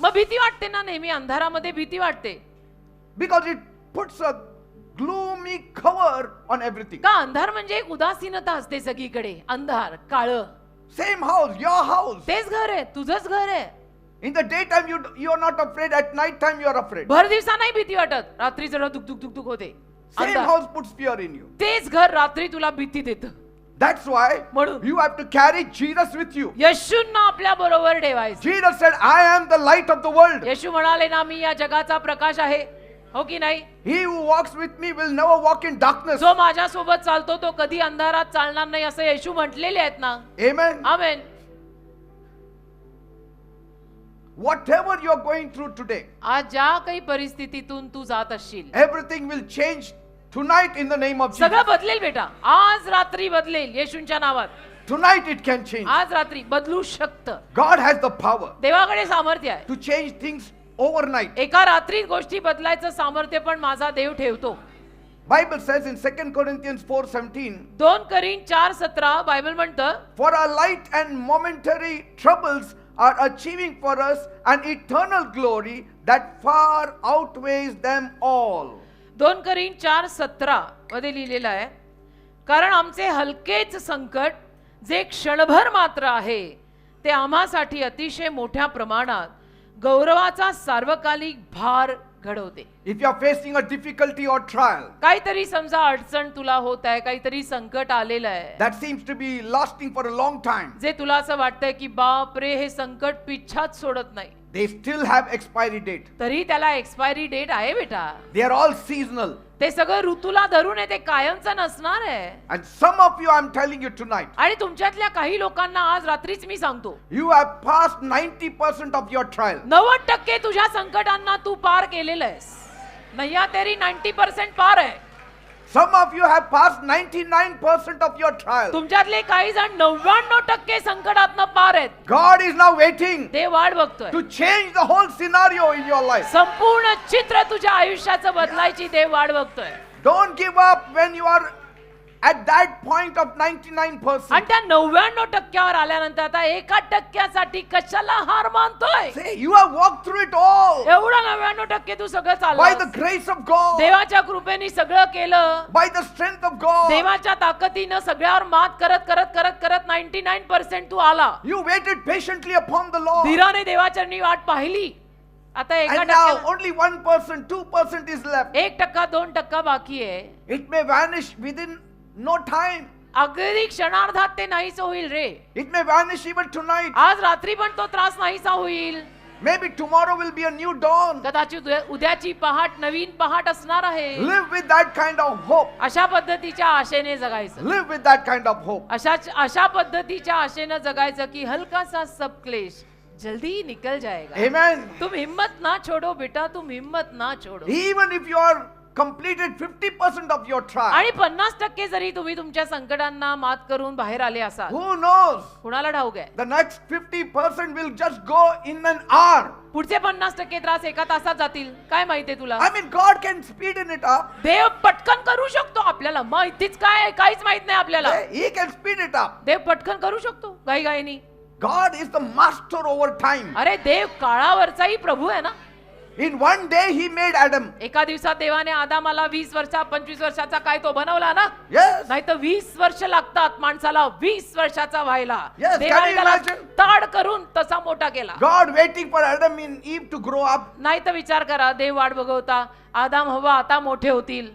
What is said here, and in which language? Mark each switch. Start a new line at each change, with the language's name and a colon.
Marathi: मग भीती वाटते ना, नेहमी अंधारामध्ये भीती वाटते.
English: Because it puts a gloomy cover on everything.
Marathi: का अंधार म्हणजे एक उदासीनता असते सगळीकडे. अंधार, काळं.
English: Same house, your house.
Marathi: तेच घर आहे, तुझंच घर आहे.
English: In the daytime you are not afraid, at night time you are afraid.
Marathi: भर दिवसा नाही भीती वाटत, रात्री जरा दुक दुक दुक दुक होते.
English: Same
Marathi: अंधार.
English: house puts fear in you.
Marathi: तेच घर रात्री तुला भीती देतं.
English: That's why
Marathi: म्हणून
English: you have to carry Jesus with you.
Marathi: येशूंना आपल्या बरोबर ठेवायचं.
English: Jesus said, I am the light of the world.
Marathi: येशू म्हणाले ना, मी या जगाचा प्रकाश आहे. हो की नाही?
English: He who walks with me will never walk in darkness.
Marathi: जो माझ्या सोबत चालतो तो कधी अंधारात चालणार नाही असं येशू म्हटलेले आहेत ना.
English: Amen.
Marathi: Amen.
English: Whatever you are going through today,
Marathi: आज ज्या काही परिस्थितीतून तू जात असशील,
English: everything will change tonight in the name of Jesus.
Marathi: सगळं बदलेल बेटा. आज रात्री बदलेल येशूंच्या नावात.
English: Tonight it can change.
Marathi: आज रात्री बदलू शकतं.
English: God has the power
Marathi: देवाकडे सामर्थ्य आहे.
English: to change things overnight.
Marathi: एका रात्रीत गोष्टी बदलायचं सामर्थ्य पण माझा देव ठेवतो.
English: Bible says in 2 Corinthians 4:17,
Marathi: 2 Corinthians 4:17 Bible म्हणतं,
English: for our light and momentary troubles are achieving for us an eternal glory that far outweighs them all.
Marathi: 2 करीन 4:17 मध्ये लिहिलेलं आहे, कारण आमचे हलकेच संकट जे क्षणभर मात्र आहे ते आम्हासाठी अतिशय मोठ्या प्रमाणात गौरवाचा सार्वकालिक भार घडवते.
English: If you are facing a difficulty or trial
Marathi: काहीतरी समजा अडचण तुला होत आहे, काहीतरी संकट आलेलं आहे,
English: that seems to be lasting for a long time,
Marathi: जे तुला असं वाटतंय की बाप रे हे संकट पिच्छाच सोडत नाही,
English: they still have expiry date.
Marathi: तरी त्याला एक्सपायरी डेट आहे बेटा.
English: They are all seasonal.
Marathi: ते सगळं ऋतूला धरून आहे, ते कायमचं नसणार आहे.
English: And some of you, I'm telling you tonight,
Marathi: आणि तुमच्यातल्या काही लोकांना आज रात्रीच मी सांगतो,
English: you have passed 90% of your trial.
Marathi: 90% तुझ्या संकटांना तू पार केलेलं आहेस.
Hindi: नैया तेरी 90% पार आहे.
English: Some of you have passed 99% of your trial.
Marathi: तुमच्यातले काही जण 99% संकटातनं पार आहेत.
English: God is now waiting
Marathi: ते वाट बघतोय.
English: to change the whole scenario in your life.
Marathi: संपूर्ण चित्र तुझ्या आयुष्याचं बदलायची देव वाट बघतोय.
English: Don't give up when you are at that point of 99%.
Marathi: आणि त्या 99% आल्यानंतर आता 1% कशाला हार मानतोय?
English: Say, you have walked through it all
Marathi: एवढं 99% तू सगळं
English: by the
Marathi: चाललं,
English: grace of God,
Marathi: देवाच्या कृपेने सगळं केलं,
English: by the strength of God.
Marathi: देवाच्या ताकदीनं सगळ्यावर मात करत करत करत करत 99% तू आला.
English: You waited patiently upon the Lord.
Marathi: धीराने देवाचरणी वाट पाहिली. आता
English: And now only 1%, 2% is left.
Marathi: 1%, 2% बाकी आहे.
English: It may vanish within no time.
Marathi: अगदी क्षणार्धात ते नाहीच होईल रे.
English: It may vanish even tonight.
Marathi: आज रात्री पण तो त्रास नाहीसा होईल.
English: Maybe tomorrow will be a new dawn.
Marathi: कदाचित उद्याची पहाट नवीन पहाट असणार आहे.
English: Live with that kind of hope.
Marathi: अशा पद्धतीच्या आशेने जगायचं.
English: Live with that kind of hope.
Marathi: अशा पद्धतीच्या आशेने जगायचं की
Hindi: हलका सा सब क्लेश जल्दी निकल जाएगा.
English: Amen.
Hindi: तुम हिम्मत ना छोड़ो बेटा, तुम हिम्मत ना छोड़ो.
English: Even if you are completed 50% of your trial,
Marathi: आणि 50% जरी तुम्ही तुमच्या संकटांना मात करून बाहेर आले असाल,
English: who knows?
Marathi: कुणाला ठाऊक आहे, The next 50% will just go in an hour. पुढचे 50% त्रास एका तासात जातील. काय माहितीये तुला?
English: I mean, God can speeden it up.
Marathi: देव पटकन करू शकतो. आपल्याला माहितीच काय, काहीच माहित नाही आपल्याला.
English: He can speed it up.
Marathi: देव पटकन करू शकतो घाई घाईनी.
English: God is the master over time.
Marathi: अरे देव काळावरचाही प्रभू आहे ना.
English: In one day he made Adam.
Marathi: एका दिवसात देवाने आदामाला 20 वर्षा 25 वर्षाचा काय तो बनवला ना.
English: Yes.
Marathi: नाही तर 20 वर्ष लागतात माणसाला 20 वर्षाचा व्हायला.
English: Yes,
Marathi: देवाने
English: can you
Marathi: त्याला
English: imagine?
Marathi: ताड करून तसा मोठा केला.
English: God waiting for Adam and Eve to grow up.
Marathi: नाही तर विचार करा, देव वाट बघवता आदाम हवा आता मोठे होतील.